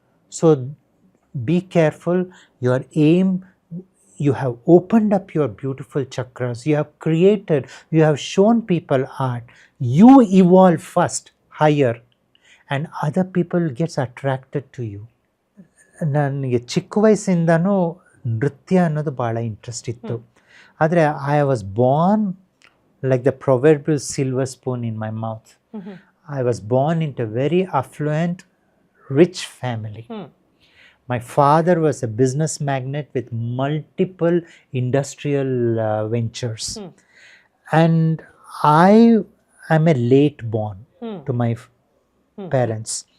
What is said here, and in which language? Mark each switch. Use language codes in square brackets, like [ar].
[en] So be careful, your aim, you have opened up your beautiful chakras, you have created, you have shown people art, you evolve first higher and other people gets attracted to you. [kn] ನನಗೆ ಚಿಕ್ಕ ವಯಸ್ಸಿಂದನೂ ನೃತ್ಯ ಅನ್ನೋದು ಭಾಳ interest ಇತ್ತು. [en] ಆದರೆ I was born like the proverbial silver spoon in my mouth. I was born into very affluent rich family. My father was a business magnate with multiple industrial ventures. And I am a late born to my parents.